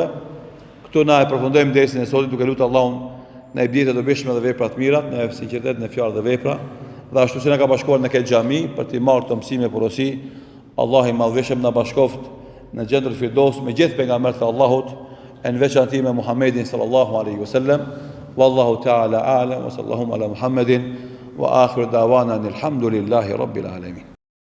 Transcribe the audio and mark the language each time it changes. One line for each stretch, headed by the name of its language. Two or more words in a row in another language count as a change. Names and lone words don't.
Albanian: Këtu na e përfundojmë dersën e sotit duke lutur Allahun na i bjerë të dobishme dhe vepra të mira, në sinqeritet në fjalë dhe vepra, dhe ashtu si na ka bashkuar në këtë xhami për të marrë të mësime porosi. Allah i madhëshëm na bashkoft në gjendër firdos me gjithë pejgamberët e Allahut, e në veçantë me Muhammedin
Arabic: صلى الله عليه وسلم. والله تعالى أعلم وصلى الله على محمد وآخر دعوانا الحمد لله رب العالمين.